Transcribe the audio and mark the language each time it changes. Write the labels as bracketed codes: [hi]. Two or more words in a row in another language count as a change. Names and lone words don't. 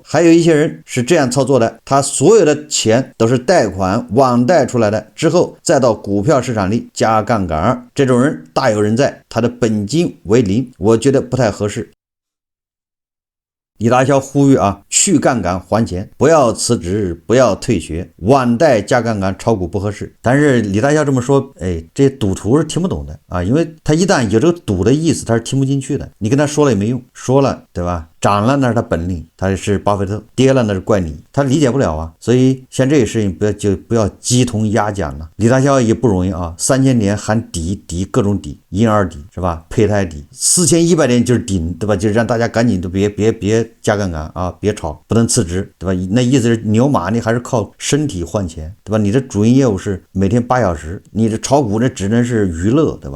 [zh] 還有一些人是這樣操作的，他所有的錢都是貸款網貸出來的，之後再到股票市場裡加槓桿，這種人大有人在，他的本金為零，我覺得不太合適。李大釗呼籲去槓桿還錢，不要辭職，不要退學，網貸加槓桿炒股不合適。但是李大釗這麼說，這些賭徒是聽不懂的因為他一旦有這個賭的意思，他是聽不進去的。你跟他說了也沒用，说了對吧？漲了那是他本領，他是巴菲特；跌了那是怪你，他理解不了所以像這個事情不要雞同鴨講了。李大釗也不容易3000年喊底各種底，嬰兒底是吧？胚胎底，4100點就是頂，對吧？就是讓大家趕緊都別加槓桿別炒，不能辭職，對吧？那意思是牛馬你還是靠身體換錢，對吧？你的主營業務是每天8小時，你的炒股那只能是娛樂，对吧？